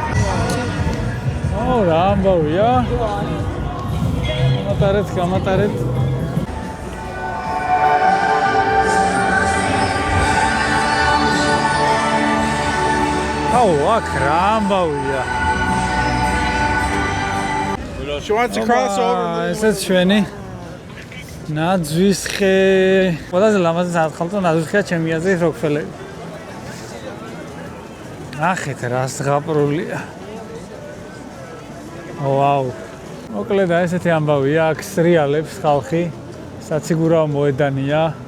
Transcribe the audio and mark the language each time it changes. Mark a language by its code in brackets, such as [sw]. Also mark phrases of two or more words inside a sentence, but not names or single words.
[ka] რა ამბავია? გამატარეთ. აქ რა ამბავია? [en] She wants to cross over. [ka] ესეც ჩვენი ნაძვისხე. ყველაზე ლამაზი საახალწლო ნაძვისხეა ჩემი აზრით Rockefeller. ნახეთ რა ზღაპრულია. ვაუ. მოკლედ ესეთი ამბავია, აქ სრიალებს ხალხი, საციგურავო მოედანია.